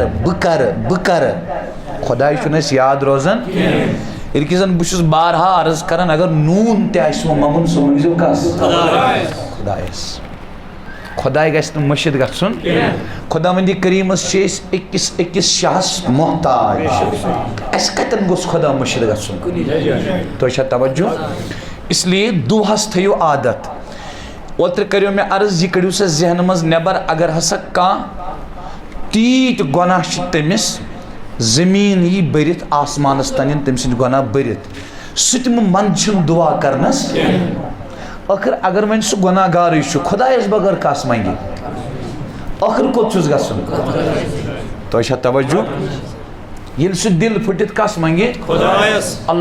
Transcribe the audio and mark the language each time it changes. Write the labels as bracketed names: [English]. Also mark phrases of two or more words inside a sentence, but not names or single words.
[Kashmiri] کرٕ خۄداے چھُنہٕ اَسہِ یاد روزان ییٚلہِ کہِ زن بہٕ چھُس بارہا عرض کران اگر نوٗن تہِ آسِوٕ منٛگُن سُہ مٔنٛگزیو کس خۄدایس خۄداے گژھِ نہٕ مٔشِد گژھُن خۄداوندِ کریٖمس چھِ أسۍ أکِس شاہس محتاج اَسہِ کتٮ۪ن گوٚژھ خۄدا مٔشِد گژھُن تۄہہِ چھا توجہ [Urdu] اس لیے [Kashmiri] دُعاہس تھٲیِو عادت اوترٕ کریو مےٚ عرض یہِ کٔڑِو سا ذہنہٕ منٛز نٮ۪بر اگر ہسا کانٛہہ تیٖتۍ گۄناہ چھِ تٔمِس زٔمیٖن یی بٔرِتھ آسمانس تام یِن تٔمۍ سٕنٛدۍ گۄناہ بٔرِتھ سُہ تہِ منٛدٕ چھُنہٕ دُعا کرنس ٲخٕر اگر وۄنۍ سُہ گۄناہ گارٕے چھُ خۄدایس بغٲر کس منٛگہِ ٲخٕر کوٚت چھُس گژھُن تۄہہِ چھا توجہ ییٚلہِ سُہ دِل پھٕٹِتھ کس منٛگہِ اللہ